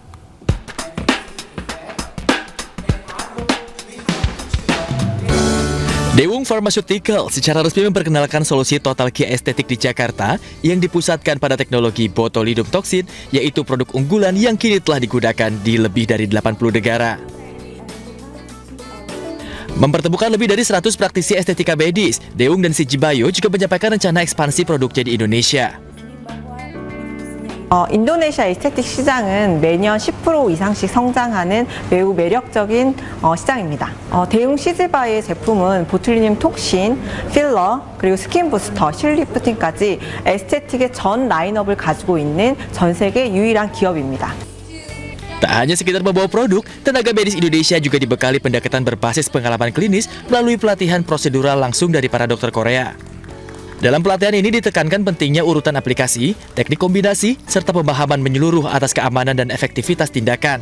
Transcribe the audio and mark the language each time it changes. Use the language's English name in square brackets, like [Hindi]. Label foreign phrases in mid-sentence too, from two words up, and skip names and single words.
[Indonesian] Daewoo Pharmaceutical secara resmi memperkenalkan solusi [English] total care [Indonesian] estetik di Jakarta yang dipusatkan pada teknologi botulinum toxin, yaitu produk unggulan yang kini telah digunakan di lebih dari 80 negara. Mempertemukan lebih dari 100 praktisi estetika medis, Daewoo dan CG Bio juga menyampaikan rencana ekspansi produknya di Indonesia. [Korean] 인도네시아 에스테틱 시장은 매년 10% 이상씩 성장하는 매우 매력적인 시장입니다. 대웅 CG바이오의 제품은 보툴리늄 톡신, 필러, 그리고 스킨 부스터, 실리프팅까지 에스테틱의 전 라인업을 가지고 있는 전 세계 유일한 기업입니다. [Indonesian] Tak hanya sekedar membawa produk, tenaga medis Indonesia juga dibekali pendekatan berbasis pengalaman klinis melalui pelatihan prosedural langsung dari para dokter Korea. Dalam pelatihan ini ditekankan pentingnya urutan aplikasi, teknik kombinasi, serta pemahaman menyeluruh atas keamanan dan efektivitas tindakan.